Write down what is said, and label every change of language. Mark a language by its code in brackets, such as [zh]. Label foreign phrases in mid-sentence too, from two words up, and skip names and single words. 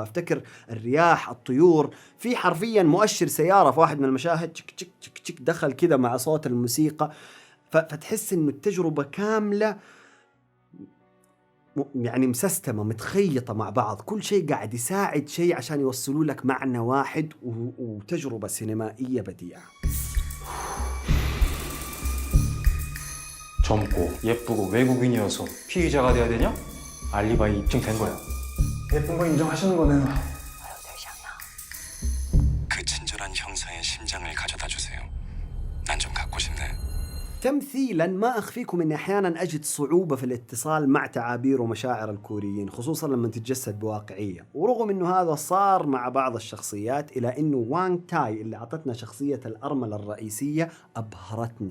[ar] أفتكر الرياح، الطيور، في حرفيا مؤشر سيارة في واحد من المشاهد تشك تشك تشك تشك دخل كذا مع صوت الموسيقى، فتحس إنه التجربة كاملة يعني مسستمة متخيطة مع بعض، كل شيء قاعد يساعد شيء عشان يوصلوا لك معنى واحد وتجربة سينمائية بديعة. [ko] 젊고 예쁘고 외국인이어서 피의자가 돼야 되냐? 알리바이 입증된 거야. 예쁜 거 인정하시는 거네요. 그 친절한 형사의 심장을 가져다 주세요. 난 좀 갖고 싶네. [ar] تمثيلا ما أخفيكم أني أحيانا أجد صعوبة في الاتصال مع تعابير ومشاعر الكوريين، خصوصا لما تتجسد بواقعية. ورغم أنه هذا صار مع بعض الشخصيات، إلى أنه وانغ تاي اللي أعطتنا شخصية الأرملة الرئيسية أبهرتني.